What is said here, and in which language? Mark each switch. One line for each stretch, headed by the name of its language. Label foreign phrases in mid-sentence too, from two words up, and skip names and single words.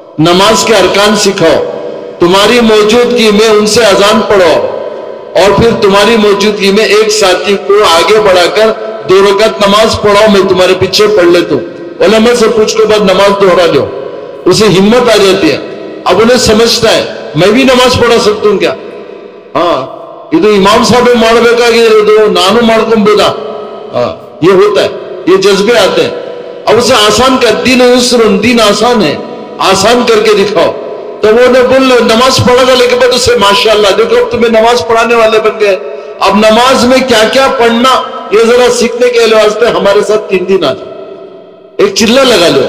Urdu: نماز کے ارکان سکھاؤ، تمہاری موجودگی میں ان سے اذان پڑھاؤ، اور پھر تمہاری موجودگی میں ایک ساتھی کو آگے بڑھا کر 2 رکعت نماز پڑھاؤ، میں تمہارے پیچھے پڑھ لیتا ہوں، علماء سے پوچھ کے بعد نماز دوہرا لو، اسے ہمت آ جاتی ہے، اب انہیں سمجھتا ہے میں بھی نماز پڑھا سکتا ہوں کیا؟
Kannada: ہاں ಇದು ಇಮಾಮ್ ಸಾಹೇಬ್ ಮಾಡಬೇಕಾಗಿರೋದು ನಾನು ಮಾಡ್ಕೊಂಬೋದಾ؟
Urdu: یہ ہوتا ہے، یہ جذبے آتے ہیں. اب اسے آسان کر،
Arabic: دین یسر،
Urdu: دین آسان ہے، آسان کر کے دکھاؤ. تو وہ نے بول نماز پڑھا گا، لیکن بعد اسے ماشاءاللہ دیکھو اب تمہیں نماز پڑھانے والے بن گئے. اب نماز میں کیا کیا پڑھنا یہ ذرا سیکھنے کے واسطے ہمارے ساتھ 3 دن آ جاؤ، ایک چلہ لگا لو.